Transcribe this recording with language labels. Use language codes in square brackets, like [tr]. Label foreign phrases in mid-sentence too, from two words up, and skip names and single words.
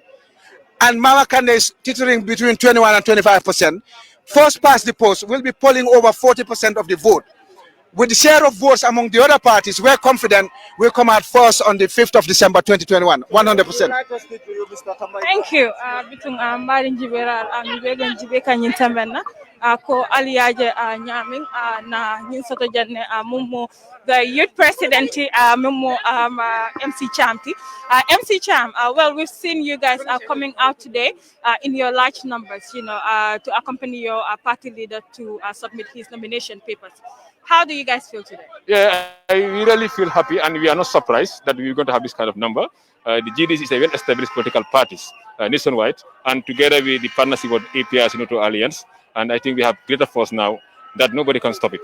[en] And Mama Kandeh is teetering between 21 and 25%. First past the post, we'll be polling over 40% of the vote. With the share of votes among the other parties, we're confident we'll come out first on the 5th of December 2021, 100%. Thank you. Bitung Marin Jibera, Wegan Jibeka Nintamena, Ko Aliaje Nyaming, na Ninsoto Jane, Mumo, the youth president, Mumo MC Chamti. MC Cham, well, we've seen you guys are coming out today in your large numbers, to accompany your party leader to submit his nomination papers. How do you guys feel today? Yeah, we really feel happy, and we are not surprised that we're going to have this kind of number. The GDC is a well-established political parties nationwide, and together with the partnership with APRC Noto Alliance, and I think we have greater force now that nobody can stop it.